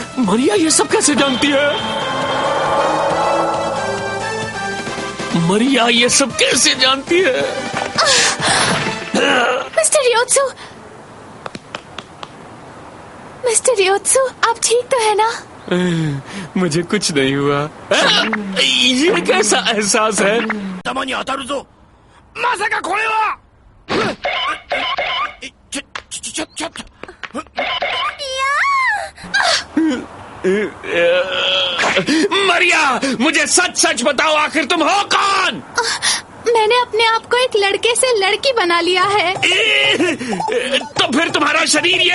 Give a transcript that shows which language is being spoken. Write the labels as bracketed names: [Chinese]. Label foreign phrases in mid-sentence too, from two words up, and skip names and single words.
[Hindi] मारिया ये सब कैसे जानती है? मारिया ये सब कैसे जानती है? मिस्टर रियोत्सु, आप ठीक तो है ना? मुझे कुछ नहीं हुआ। ये कैसा एहसास है? [Japanese] 頭に当たるぞ。まさかこれは。ちょっと。 [Hindi] मारिया, मुझे सच सच बताओ, आखिर तुम हो कौन? मैंने अपने आप को एक लड़के से लड़की बना लिया है। तो फिर तुम्हारा शरीर ये?